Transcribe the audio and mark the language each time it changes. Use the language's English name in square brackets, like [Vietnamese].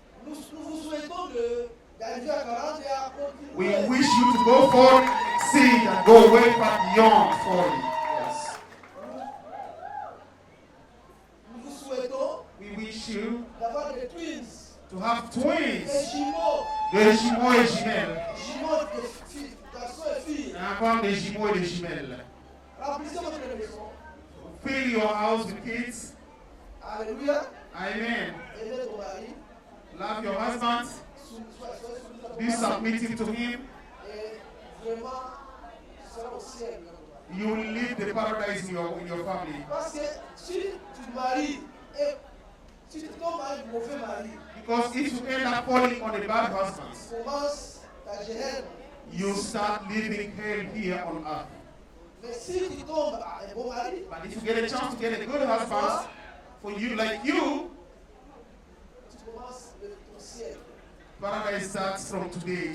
[French] Nous vous souhaitons d'arriver à 40 et à [English] We [French] continuer. [English] wish you to go forward, exceed, and go way far beyond 40. Yes. [French] Nous vous souhaitons [English] We wish you [French] d'avoir des twins, [English] to have [French] des [English] twins, [French] jumeaux, des jumeaux et jumelles, jumeaux de filles, garçons et filles. et encore des jumeaux et des jumelles. Remplissez votre maison. [English] Fill your house with kids. [French] Alléluia. [English] Amen. [French] Aimez ton mari. [English] Love your husband. [French] Soyez soumis à ton [English] Be [French] mari. [English] submissive to him. [French] Et vraiment, tu seras au ciel. [English] You will live the paradise in your family. [French] Parce que si tu te maries et si tu tombes à un mauvais mari, [English] Because if you end up falling on a bad husband, [French] commence ta gêne. [English] you start living hell here on earth. [French] Mais si tu tombes à un bon mari, [English] But if you get a chance to get a good husband, for you like you, [French] tu commences ton ciel. [English] paradise starts from today.